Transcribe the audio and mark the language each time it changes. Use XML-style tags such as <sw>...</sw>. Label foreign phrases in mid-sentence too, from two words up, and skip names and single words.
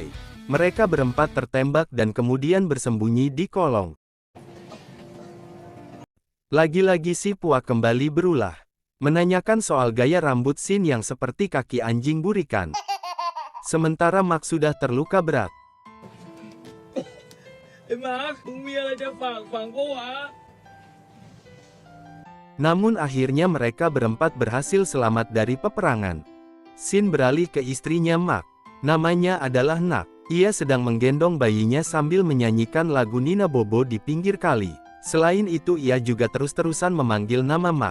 <id>Mereka berempat tertembak dan kemudian bersembunyi di kolong. Lagi-lagi si Puak kembali berulah, menanyakan soal gaya rambut Sin yang seperti kaki anjing burikan. Sementara Mak sudah terluka berat.</id> <th>ไอ้มาร์คมึงมีอะไรจะฝากฝังกูวะ</th> <id>Namun akhirnya mereka berempat berhasil selamat dari peperangan. Sin beralih ke istrinya Mak. Namanya adalah Nak. Ia sedang menggendong bayinya sambil menyanyikan lagu Nina Bobo di pinggir kali. Selain itu ia juga terus-terusan memanggil nama Mak.</id>